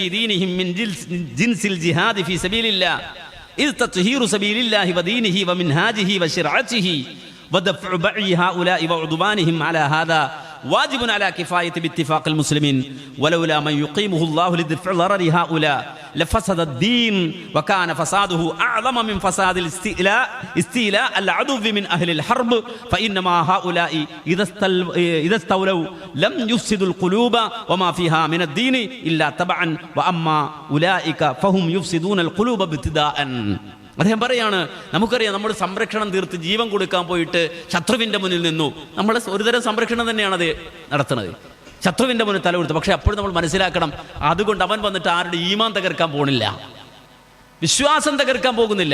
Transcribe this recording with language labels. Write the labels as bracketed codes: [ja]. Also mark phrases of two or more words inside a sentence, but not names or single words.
[ar] دينهم من جنس الجهاد في سبيل الله إذ تطهير سبيل الله ودينه ومنهاجه وشرعته ودفع بغي هؤلاء وعدوانهم على هذا واجب على الكفاية باتفاق المسلمين ولولا من يقيمه الله لدفع ضرر هؤلاء لفسد الدين وكان فساده اعظم من فساد استيلاء العدو من اهل الحرب فانما هؤلاء اذا استولوا لم يفسدوا القلوب وما فيها من الدين الا تبعا واما اولئك فهم يفسدون القلوب ابتداء. [ml] അദ്ദേഹം പറയാണ്, നമുക്കറിയാം, നമ്മൾ സംരക്ഷണം തീർത്ത് ജീവൻ കൊടുക്കാൻ പോയിട്ട് ശത്രുവിന്റെ മുന്നിൽ നിന്നു. നമ്മൾ ഒരുതരം സംരക്ഷണം തന്നെയാണ് അത് നടത്തുന്നത്, ശത്രുവിന്റെ മുന്നിൽ തല കൊടുത്തു. പക്ഷെ അപ്പോഴും നമ്മൾ മനസ്സിലാക്കണം, അതുകൊണ്ട് അവൻ വന്നിട്ട് ആരുടെ ഈമാൻ തകർക്കാൻ പോകുന്നില്ല, വിശ്വാസം തകർക്കാൻ പോകുന്നില്ല.